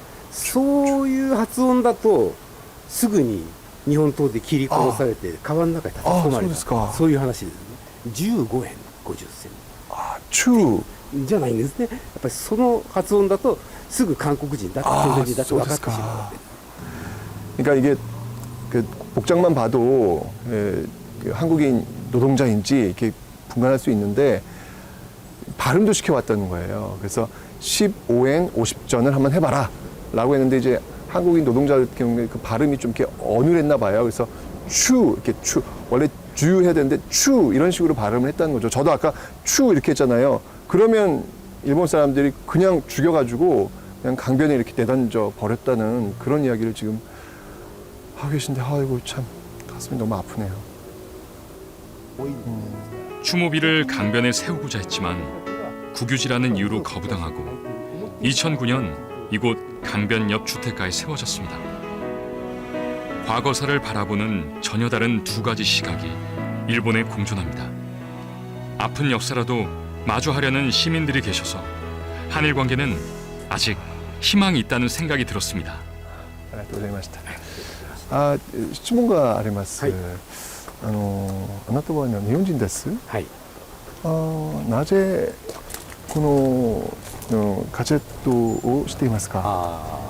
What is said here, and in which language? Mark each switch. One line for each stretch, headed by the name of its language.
Japanese: そういう発音だとすぐに日本刀で切り殺されて川の中に叩き込まれた。そういう話ですね。15円50銭。中じゃないんですね。やっぱりその発音だとすぐ韓国人だ朝鮮人だと分かってしまう。
Korean: 그러니까 이게 그 복장만 봐도 한국인 노동자인지 이렇게 분간할 수 있는데 발음도 시켜왔다는 거예요. 그래서 15엔 50전을 한번 해봐라 라고 했는데 이제 한국인 노동자 같은 경우에 그 발음이 좀 이렇게 어눌했나 봐요. 그래서 추 이렇게 추 원래 주 해야 되는데 추 이런 식으로 발음을 했다는 거죠. 저도 아까 추 이렇게 했잖아요. 그러면 일본 사람들이 그냥 죽여가지고 그냥 강변에 이렇게 내던져 버렸다는 그런 이야기를 지금 하고 계신데 아이고 참 가슴이 너무 아프네요. 추모비를 강변에 세우고자 했지만 국유지라는 이유로 거부당하고 2009년 이곳 강변 옆 주택가에 세워졌습니다. 과거사를 바라보는 전혀 다른 두 가지 시각이 일본에 공존합니다. 아픈 역사라도 마주하려는 시민들이 계셔서 한일 관계는 아직 희망이 있다는 생각이 들었습니다.
Japanese: ありがとうございました。質問があります。あなたは日本人です。はい。なぜこの活動をしていますか？